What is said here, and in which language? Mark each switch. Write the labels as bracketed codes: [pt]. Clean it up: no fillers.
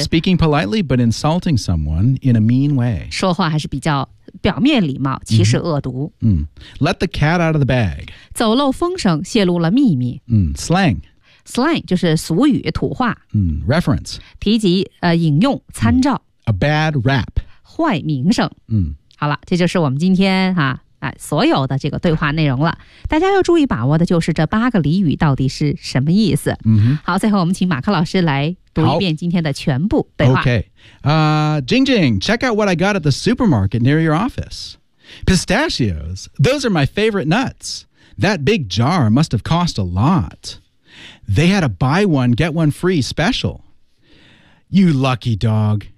[en] Speaking politely but insulting someone in a mean way [zh] 说话还是比较表面礼貌其实恶毒、 [en] Let the cat out of the bag [zh] 走漏风声泄露了秘密、 [en] Slang [zh] Slang 就是俗语土话、 [en] Reference [zh] 提及、引用参照、 [en] A bad rap [zh] 坏名声、好了这就是我们今天哈所有的这个对话内容了大家要注意把握的就是这八个俚语到底是什么意思、好最后我们请马克老师来读一遍今天的全部对话 [en] Okay. Jing Jing, check out what I got at the supermarket near your office. Pistachios, those are my favorite nuts. That big jar must have cost a lot. They had a buy one, get one free special. You lucky dog.